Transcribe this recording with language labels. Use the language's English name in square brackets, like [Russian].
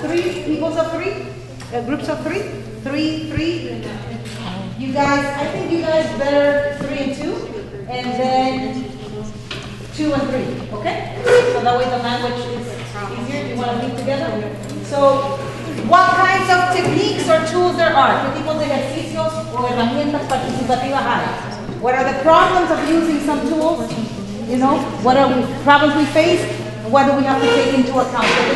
[English] 3 equals of 3? Groups of 3? 3. You guys, I think you guys better 3 and 2, and then 2 and 3. Okay, so that way the language is easier. You want to meet together? So, what kinds of techniques or tools there are? [Spanish] ¿Qué tipos de ejercicios o herramientas participativas hay? [English] What are the problems of using some tools? You know, what are the problems we face? And what do we have to take into account?